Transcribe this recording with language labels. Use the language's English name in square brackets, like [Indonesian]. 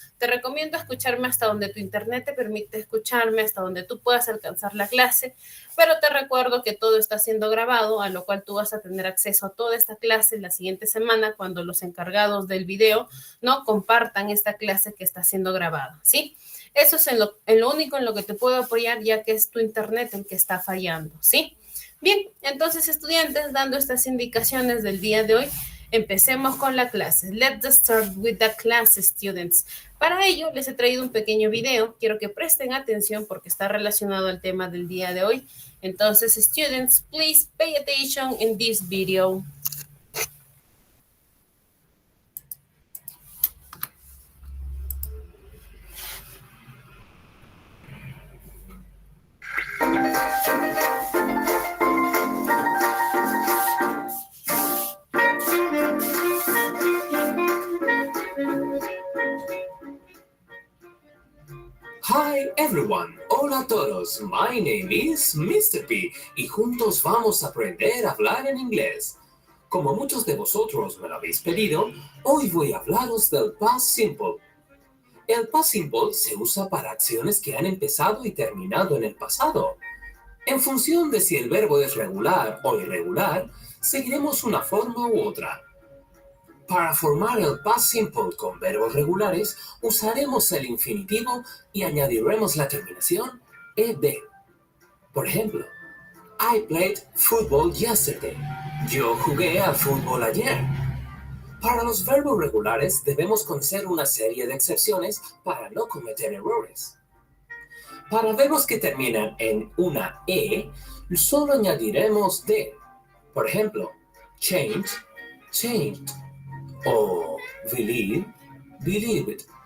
[Spanish] Te recomiendo escucharme hasta donde tu internet te permite escucharme, hasta donde tú puedas alcanzar la clase, pero te recuerdo que todo está siendo grabado, a lo cual tú vas a tener acceso a toda esta clase la siguiente semana cuando los encargados del video, ¿no? Compartan esta clase que está siendo grabada, ¿sí? Eso es en lo único en lo que te puedo apoyar, ya que es tu internet el que está fallando, ¿sí? Bien, entonces estudiantes, dando estas indicaciones del día de hoy, empecemos con la clase. [English] Let's start with the class, students. [Spanish] Para ello, les he traído un pequeño video. Quiero que presten atención porque está relacionado al tema del día de hoy. [English] Entonces, students, please pay attention in this video. Hi everyone, [Spanish] hola a todos, [English] my name is Mr. [Spanish] P y juntos vamos a aprender a hablar en inglés. Como muchos de vosotros me lo habéis pedido, hoy voy a hablaros del past simple. El past simple se usa para acciones que han empezado y terminado en el pasado. En función de si el verbo es regular o irregular, seguiremos una forma u otra. Para formar el past simple con verbos regulares, usaremos el infinitivo y añadiremos la terminación ed. Por ejemplo, [English] I played football yesterday. [Spanish] Yo jugué al fútbol ayer. Para los verbos regulares debemos conocer una serie de excepciones para no cometer errores. Para verbos que terminan en una e, solo añadiremos de. Por ejemplo, change, changed. O believe, believed.